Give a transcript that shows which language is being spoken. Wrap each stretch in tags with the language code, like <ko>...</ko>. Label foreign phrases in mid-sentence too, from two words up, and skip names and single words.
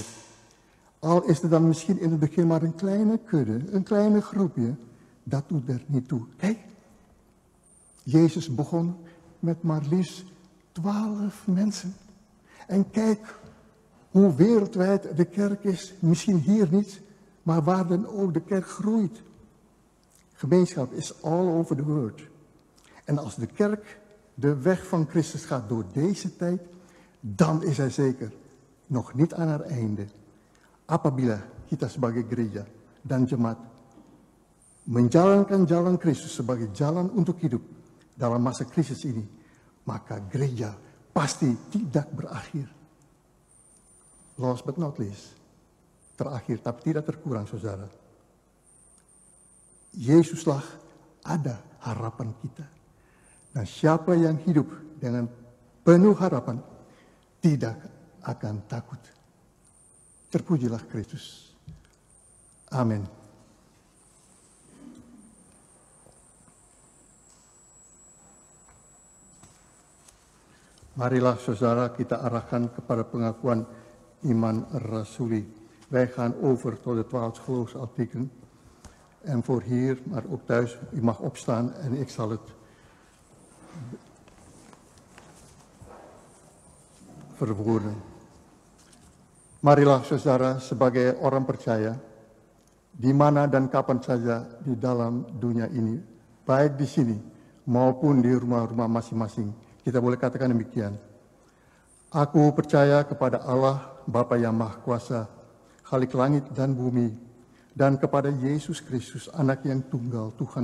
<nl>Al is er dan misschien in het begin maar een kleine kudde, een kleine groepje, dat doet er niet toe. Kijk, Jezus begon met maar liefst 12 mensen. En kijk hoe wereldwijd de kerk is, misschien hier niet, maar waar dan ook de kerk groeit. Gemeenschap is</nl> <en>all over the world.</en> <nl>En als de kerk de weg van Christus gaat door deze tijd, dan is hij zeker nog niet aan haar einde.</nl> <id>Apabila kita sebagai gereja dan jemaat menjalankan jalan Kristus sebagai jalan untuk hidup dalam masa krisis ini, maka gereja pasti tidak berakhir.</id> <en>Last but not least,</en> <id>terakhir tapi tidak terkurang saudara, Yesuslah ada harapan kita. Dan siapa yang hidup dengan penuh harapan tidak akan takut. Terpujilah Kristus. Amin. Marilah saudara kita arahkan kepada pengakuan iman rasuli.</id> <nl>Wij gaan over tot de 12 geloofsartikelen. En voor hier, maar ook thuis, u mag opstaan en ik zal het verwoorden.</nl> <id>Marilah saudara sebagai orang percaya, di mana dan kapan saja di dalam dunia ini, baik di sini maupun di rumah-rumah masing-masing, kita boleh katakan demikian. Aku percaya kepada Allah, Bapa yang Maha Kuasa, Khalik langit dan bumi, dan kepada Yesus Kristus, anak yang tunggal Tuhan</id>